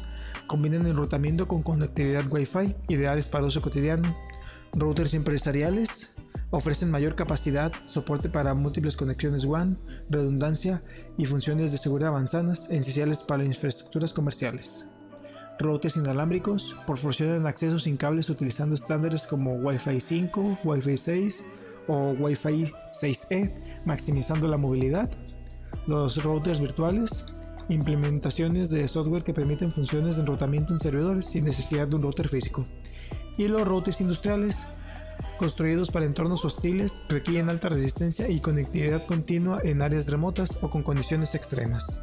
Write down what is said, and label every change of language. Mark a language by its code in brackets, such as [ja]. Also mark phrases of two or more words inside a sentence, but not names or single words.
[es] Combinan enrutamiento con conectividad Wi-Fi, ideales para uso cotidiano. Routers empresariales, Ofrecen mayor capacidad, soporte para múltiples conexiones WAN, redundancia y funciones de seguridad avanzadas esenciales para infraestructuras comerciales. Routers inalámbricos proporcionan acceso sin cables utilizando estándares como Wi-Fi 5, Wi-Fi 6 o Wi-Fi 6E, maximizando la movilidad. Los routers virtuales, implementaciones de software que permiten funciones de enrutamiento en servidores sin necesidad de un router físico. Y los routers industriales, construidos para entornos hostiles, requieren alta resistencia y conectividad continua en áreas remotas o con condiciones extremas.